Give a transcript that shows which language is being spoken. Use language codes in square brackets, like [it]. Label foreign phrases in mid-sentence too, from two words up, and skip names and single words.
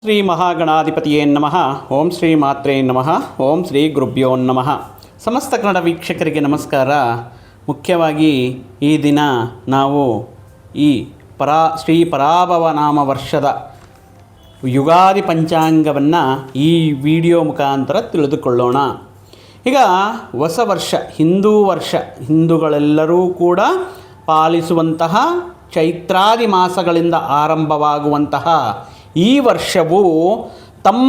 [sa] ಶ್ರೀ ಮಹಾಗಣಾಧಿಪತಿಯೇ ನಮಃ. ಓಂ ಶ್ರೀ ಮಾತ್ರೇ ನಮಃ. ಓಂ ಶ್ರೀ ಗುರುಭ್ಯೋ ನಮಃ. [kn] ಸಮಸ್ತ ಕನ್ನಡ ವೀಕ್ಷಕರಿಗೆ ನಮಸ್ಕಾರ. ಮುಖ್ಯವಾಗಿ ಈ ದಿನ ನಾವು ಈ ಶ್ರೀ ಪರಾಭವ ನಾಮ ವರ್ಷದ ಯುಗಾದಿ ಪಂಚಾಂಗವನ್ನು ಈ ವಿಡಿಯೋ ಮುಖಾಂತರ ತಿಳಿದುಕೊಳ್ಳೋಣ. ಈಗ ಹೊಸ ವರ್ಷ, ಹಿಂದೂಗಳೆಲ್ಲರೂ ಕೂಡ ಪಾಲಿಸುವಂತಹ ಚೈತ್ರಾದಿ ಮಾಸಗಳಿಂದ ಆರಂಭವಾಗುವಂತಹ ಈ ವರ್ಷವು ತಮ್ಮ